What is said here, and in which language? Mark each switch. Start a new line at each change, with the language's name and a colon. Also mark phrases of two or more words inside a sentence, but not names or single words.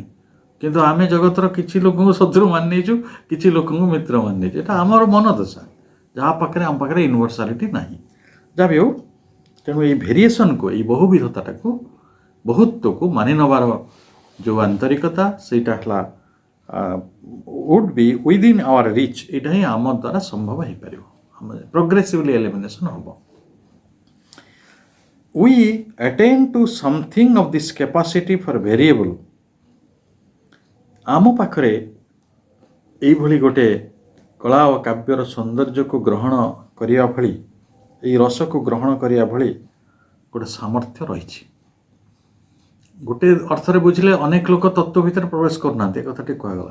Odia: କିନ୍ତୁ ଆମେ ଜଗତର କିଛି ଲୋକଙ୍କୁ ଶତ୍ରୁ ମାନି ନେଇଛୁ, କିଛି ଲୋକଙ୍କୁ ମିତ୍ର ମାନି ନେଇଛୁ। ଏଇଟା ଆମର ମନ ଦଶା, ଯାହା ପାଖରେ ଆମ ପାଖରେ ୟୁନିଭର୍ସାଲିଟି ନାହିଁ। ଯାହା ବି ହଉ, ତେଣୁ ଏଇ ଭେରିଏସନ୍କୁ, ଏଇ ବହୁବିଧତାଟାକୁ, ବହୁତ୍ୱକୁ ମାନି ନେବାର ଯେଉଁ ଆନ୍ତରିକତା, ସେଇଟା ହେଲା
English: would be within our reach।
Odia: ଏଇଟା ହିଁ ଆମ ଦ୍ୱାରା ସମ୍ଭବ ହେଇପାରିବ,
English: progressively elimination ହେବ। we attain to something of this capacity for variable।
Odia: ଆମ ପାଖରେ ଏଇଭଳି ଗୋଟେ କଳା ଓ କାବ୍ୟର ସୌନ୍ଦର୍ଯ୍ୟକୁ ଗ୍ରହଣ କରିବା ଭଳି, ଏଇ ରସକୁ ଗ୍ରହଣ କରିବା ଭଳି ଗୋଟେ ସାମର୍ଥ୍ୟ ରହିଛି। ଗୋଟେ ଅର୍ଥରେ ବୁଝିଲେ ଅନେକ ଲୋକ ତତ୍ତ୍ୱ ଭିତରେ ପ୍ରବେଶ କରୁନାହାନ୍ତି, ଏ କଥାଟି କୁହାଗଲା।